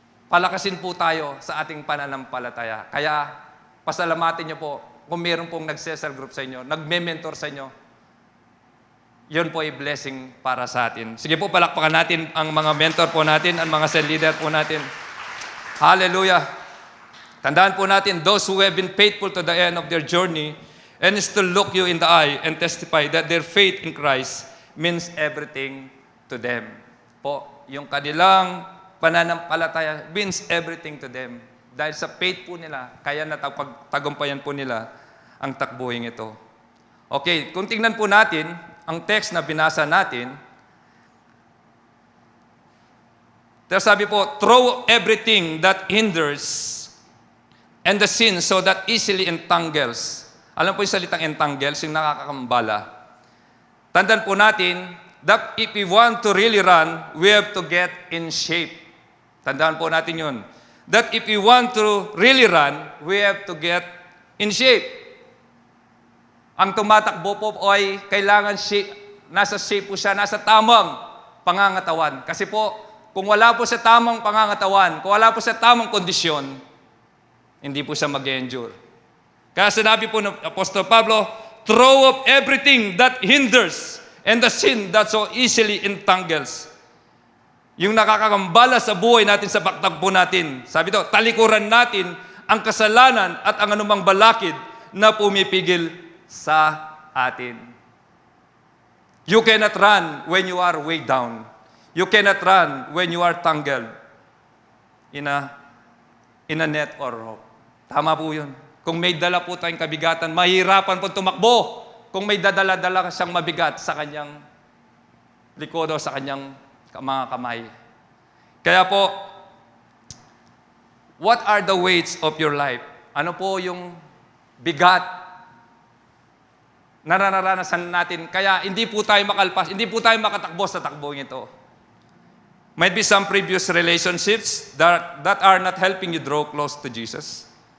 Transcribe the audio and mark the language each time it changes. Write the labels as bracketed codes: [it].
[tl] Palakasin po tayo sa ating pananampalataya. Kaya pasalamatin niyo po kung meron pong nag-cell group sa inyo, nagme-mentor sa inyo. Yun po ay blessing para sa atin. Sige po, palakpakan natin ang mga mentor po natin, ang mga cell leader po natin. Hallelujah! Tandaan po natin, [en] those who have been faithful to the end of their journey and still look you in the eye and testify that their faith in Christ means everything to them. [tl] Po, yung kanilang pananampalataya [en] means everything to them. [tl] Dahil sa faith po nila, kaya natapagtagumpayan po nila ang takbuhin ito. Okay, kung tingnan po natin, ang text na binasa natin, sabi po, [en] throw everything that hinders and the sin so that easily entangles. [tl] Alam po yung salitang entangles, yung nakakakambala. Tandaan po natin [en] that if we want to really run, we have to get in shape. [tl] Tandaan po natin yun. [en] That if we want to really run, we have to get in shape. [tl] Ang tumatakbo po ay kailangan nasa shape po siya, nasa tamang pangangatawan. Kasi po, kung wala po sa tamang pangangatawan, kung wala po sa tamang kondisyon, hindi po siya mag-endure. Kaya sinabi po ng Apostol Pablo, [en] throw up everything that hinders and the sin that so easily entangles. [tl] Yung nakakakambala sa buhay natin, sa pagtakbo natin. Sabi to, talikuran natin ang kasalanan at ang anumang balakid na pumipigil sa atin. [en] You cannot run when you are way down. You cannot run when you are tangled in a net or rope. [tl] Tama po yun. Kung may dala po tayong kabigatan, mahirapan po tumakbo. Kung may dadala-dala siyang mabigat sa kanyang likod o sa kanyang mga kamay. Kaya po, [en] what are the weights of your life? [tl] Ano po yung bigat na nararanasan natin? Kaya hindi po tayo makalpas, hindi po tayo makatakbo sa takbong ito. [en] Might be some previous relationships that are not helping you draw close to Jesus.